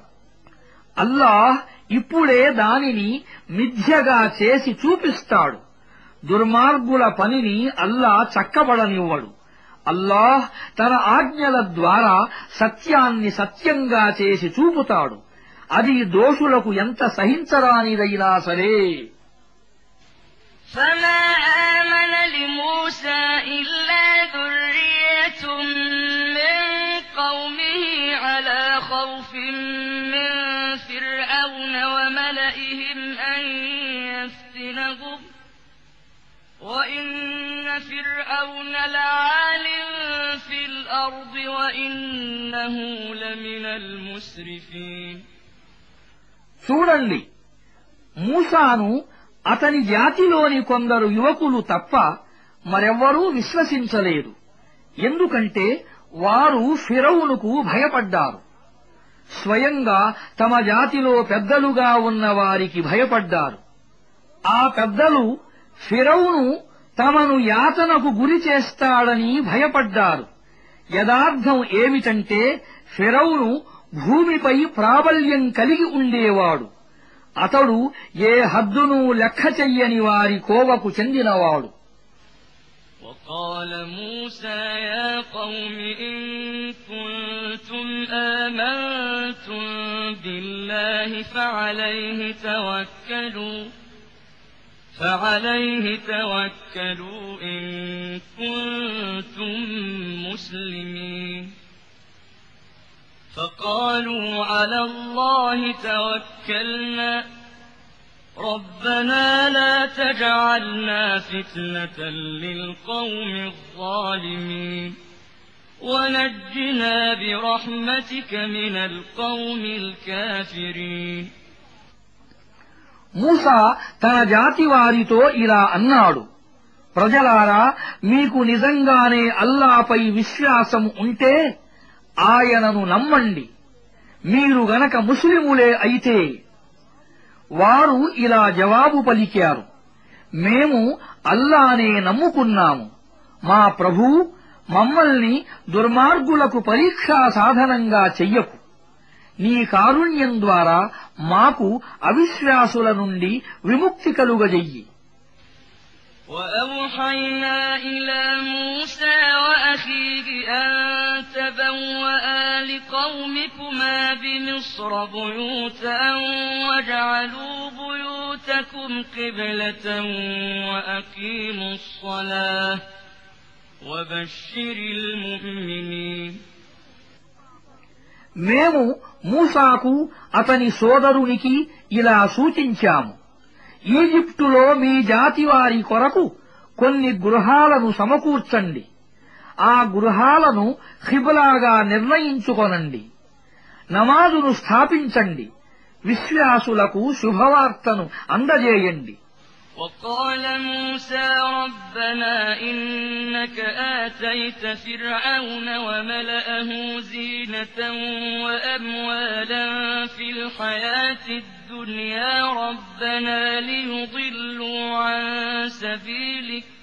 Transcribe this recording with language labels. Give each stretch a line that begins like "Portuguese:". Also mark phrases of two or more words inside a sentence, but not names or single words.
Telugu: అల్లాహ్ ఇప్పుడే దానిని మిథ్యగా చేసి చూపిస్తాడు. దుర్మార్గుల పనిని అల్లా చక్కబడనివ్వడు. అల్లాహ్ తన ఆజ్ఞల ద్వారా సత్యాన్ని సత్యంగా చేసి చూపుతాడు. అది దోషులకు ఎంత సహించరానిదైనా సరే.
Arabic: فما آمن لموسى إلا ذرية من قومه على خوف من فرعون وملئهم أن يفتنهم وإن فرعون لعال في الأرض وإنه لمن المسرفين.
Telugu: చూడండి, మూసాను అతని జాతిలోని కొందరు యువకులు తప్ప మరెవ్వరూ విశ్వసించలేదు. ఎందుకంటే వారు ఫిరౌనుకు భయపడ్డారు. స్వయంగా తమ జాతిలో పెద్దలుగా ఉన్న వారికి భయపడ్డారు. ఆ పెద్దలు ఫిరౌను తమను యాతనకు గురి చేస్తాడని భయపడ్డారు. యదార్థం ఏమిటంటే ఫిరౌను భూమిపై ప్రాబల్యం కలిగి ఉండేవాడు. అతడు ఏ హద్దును లెక్క చెయ్యని వారి కోవకు చెందినవాడు.
Arabic: وقال موسى يا قوم إن كنتم آمنتم بالله فعليه توكلوا إن كنتم مسلمين. فقالوا على الله توكلنا ربنا لا تجعلنا فتنة للقوم الظالمين ونجنا برحمتك من القوم الكافرين.
Telugu: మూసా తన జాతి వారితో ఇలా అన్నాడు, ప్రజలారా, మీకు నిజంగానే అల్లాపై విశ్వాసం ఉంటే ఆయనను నమ్మండి. మీరు గనక ముస్లిములే అయితే. వారు ఇలా జవాబు పలికారు, మేము అల్లానే నమ్ముకున్నాము. మా ప్రభూ, మమ్మల్ని దుర్మార్గులకు పరీక్షా సాధనంగా చెయ్యకు. నీ కారుణ్యం ద్వారా మాకు అవిశ్వాసుల నుండి విముక్తి కలుగజెయ్యి.
Arabic: وأوحينا إلى موسى وأخيه أن تبوأ لقومكما بمصر بيوتا واجعلوا بيوتكم قبلة وأقيموا الصلاة وبشر المؤمنين.
Telugu: మేము మూసాకు అతని సోదరునికి ఇలా సూచించాము, ఈజిప్టులో మీ జాతివారి కొరకు కొన్ని గృహాలను సమకూర్చండి. ఆ గృహాలను ఖిబ్లాగా నిర్ణయించుకొనండి. నమాజును స్థాపించండి. విశ్వాసులకు శుభవార్తను అందజేయండి.
Arabic: وقال موسى ربنا إنك آتيت فرعون وملأه زينة وأموالا في الحياة الدنيا ربنا ليضلوا عن سبيلك